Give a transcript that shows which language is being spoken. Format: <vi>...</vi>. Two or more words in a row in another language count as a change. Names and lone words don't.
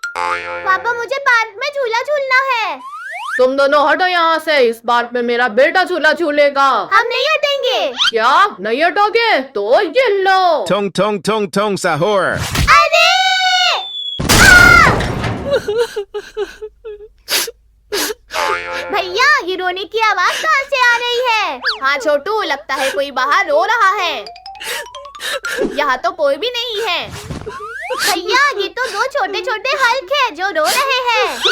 <hi>पापा मुझे पार्क में झूला झूलना है। तुम दोनों हटो यहाँ से, इस पार्क में मेरा बेटा झूला झूलेगा। हम नहीं हटेंगे। क्या नहीं हटोगे? तो ये लो।</hi> <id>Tong tong tong tong sahur.</id> <hi>अरे भैया, ये रोने की आवाज कहाँ से आ रही है? हाँ छोटू, लगता है कोई बाहर रो रहा है। यहाँ तो कोई भी नहीं है। भैया, ये तो दो छोटे छोटे हल्क है जो रो रहे हैं।</hi>